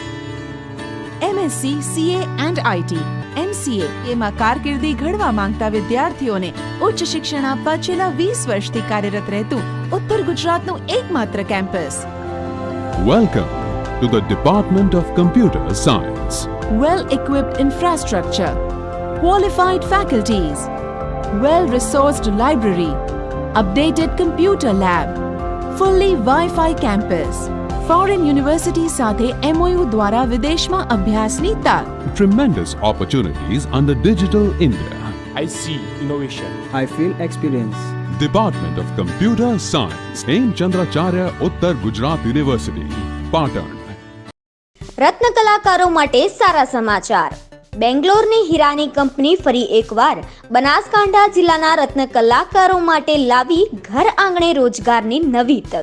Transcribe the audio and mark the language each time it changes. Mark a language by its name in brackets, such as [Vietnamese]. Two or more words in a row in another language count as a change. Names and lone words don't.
[Gujarati] MSc CA and IT, MCA એમાં કારકિર્દી ઘડવા માંગતા વિદ્યાર્થીઓને ઉચ્ચ શિક્ષણ આપવા છેલ્લા 20 વર્ષથી કાર્યરત રહેતું ઉત્તર ગુજરાતનું એકમાત્ર કેમ્પસ. [English] Welcome to the Department of Computer Science. Well-equipped infrastructure, qualified faculties, well-resourced library, updated computer lab, fully Wi-Fi campus, foreign university [Gujarati] સાથે MOU દ્વારા વિદેશમાં અભ્યાસની તક. [English] Tremendous opportunities under Digital India. I see innovation. I feel experience. Department of Computer Science, [Gujarati] હેમચંદ્રાચાર્ય ઉત્તર ગુજરાત યુનિવર્સિટી, પાટણ. રત્ન કલાકારો માટે સારા સમાચાર. બેંગ્લોરની હીરાની કંપની ફરી એકવાર બનાસકાંઠા જિલ્લાના રત્ન કલાકારો માટે લાવી ઘર આંગણે રોજગારની નવી તક.